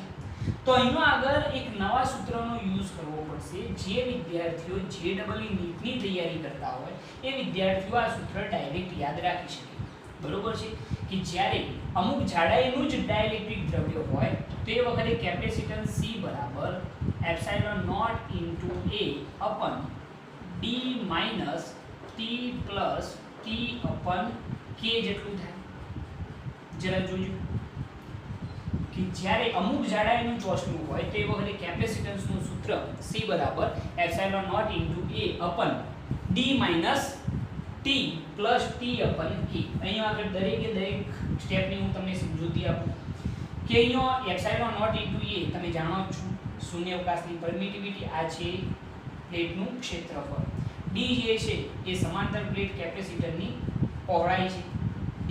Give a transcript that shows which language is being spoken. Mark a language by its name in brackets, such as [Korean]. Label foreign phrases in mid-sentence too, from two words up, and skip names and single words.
[Gujarati] તો અહીંયા આગળ એક નવા સૂત્રનો યુઝ કરવો પડશે. જે વિદ્યાર્થીઓ JEE નીટની તૈયારી કરતા હોય એ વિદ્યાર્થીઓ આ સૂત્ર ડાયરેક્ટ યાદ રાખી શકે. બરોબર છે કે જ્યારે અમુક જાડાઈનું જ ડાઇલેક્ટ્રિક દ્રવ્ય હોય તો એ વખતે કેપેસિટન્સ C બરાબર ε0 × A upon d - t + t upon K જેટલું થાય. જરા જોજો કે જ્યારે અમુક જાડાઈનું ચોસલું હોય તો એ વખતે કેપેસિટન્સનું સૂત્ર C બરાબર ε0 × A upon d - t + t upon K. અહીંયા આગળ દરેકે દરેક સ્ટેપની હું તમને સમજૂતી આપું કે અહીંયા ε0 × A તમે જાણો છો શૂન્યાવકાશની પરમિટિવિટી. આ છે પ્લેટનું ક્ષેત્રફળ. d જે છે એ સમાંતર પ્લેટ કેપેસિટરની પહોળાઈ છે d.